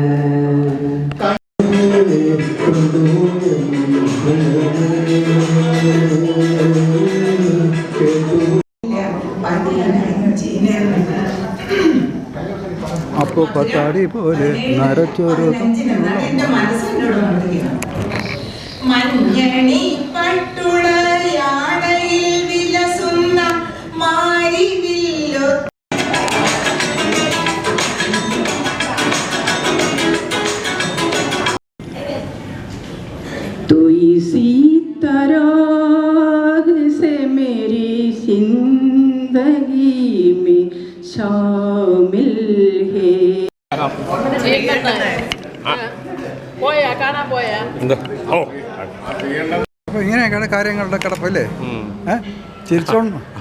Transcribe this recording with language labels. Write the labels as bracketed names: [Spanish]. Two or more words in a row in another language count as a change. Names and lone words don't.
[Malayalam] അപ്പൊ പത്താടി പോലെ നരച്ചൊരു മഞ്ഞണി പട്ടുളയാടയിൽ വിലസുന്ന മാരിവില്ലോ [Hindi] तो इसी तरह से मेरी जिंदगी में शामिल है. [Malayalam] അപ്പൊ ഇങ്ങനെയൊക്കെയാണ് കാര്യങ്ങളുടെ കിടപ്പല്ലേ? ചിരിച്ചോണ്ട്